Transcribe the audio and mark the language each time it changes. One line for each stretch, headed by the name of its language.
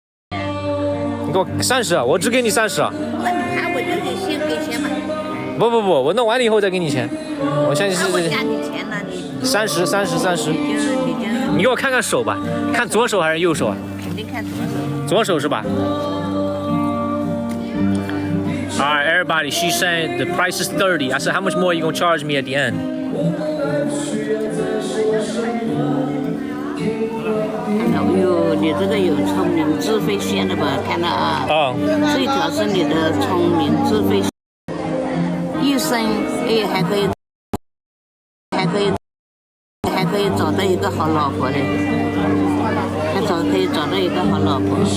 Chinese: 你给我30，我只给你30啊。那你盘我就得先给钱嘛。不，我弄完了以后再给你钱。我相信是。我加你钱了，你。 30。你给我看看手吧，看左手还是右手啊？肯定看左手。左手是吧？
English: Alright, everybody. She's saying the price is 30. I said, how much more are you gonna charge me at the end?
Chinese: 有你这个有聪明智慧线的吧？看到啊？啊。这一条是你的聪明智慧，一生还可以。可以找到一个好老婆的，还可以找到一个好老婆。